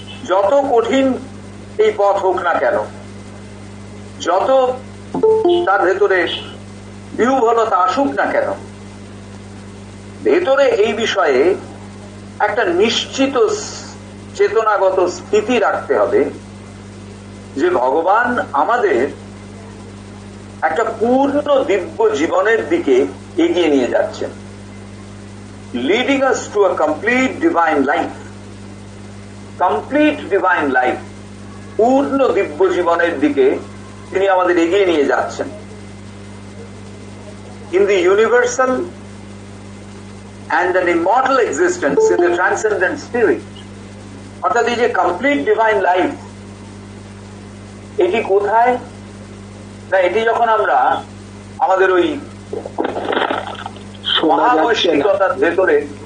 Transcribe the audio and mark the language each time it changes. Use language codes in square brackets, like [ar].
[bn] যত কঠিন এই পথ হোক না কেন, যত তার ভেতরে বিহ্বলতা আসুক না কেন, ভেতরে এই বিষয়ে একটা নিশ্চিত চেতনাগত স্থিতি রাখতে হবে যে ভগবান আমাদের একটা পূর্ণ দিব্য জীবনের দিকে এগিয়ে নিয়ে যাচ্ছেন, [en] Leading us to a complete divine life. [bn] Complete divine life, পূর্ণ দিব্য জীবনের দিকে তিনি আমাদের এগিয়ে নিয়ে যাচ্ছেন। [en] In the universal and an immortal existence in the transcendent spirit. [bn] অর্থাৎ এই যে কমপ্লিট ডিভাইন লাইফ, এটি কোথায় না, এটি যখন আমরা আমাদের ওই মহাবৈশ্বিকতার ভেতরে,